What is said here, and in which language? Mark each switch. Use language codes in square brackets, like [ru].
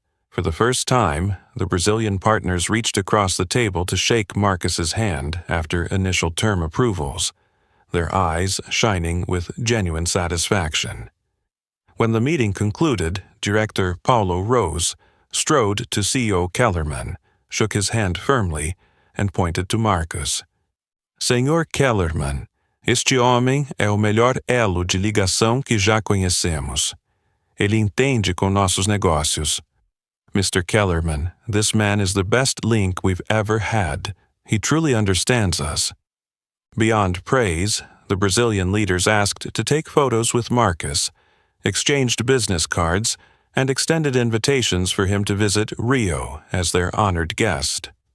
[en] For the first time, the Brazilian partners reached across the table to shake Marcus's hand after initial term approvals, their eyes shining with genuine satisfaction. When the meeting concluded, Director Paulo Rose strode to CEO Kellerman, shook his hand firmly, and pointed to Marcus. [pt] Senhor Kellerman, este homem é o melhor elo de ligação que já conhecemos. Ele entende com nossos negócios. [en] Mr. Kellerman, this man is the best link we've ever had. He truly understands us. Beyond praise, the Brazilian leaders asked to take photos with Marcus, exchanged business cards, and extended invitations for him to visit Rio as their honored guest.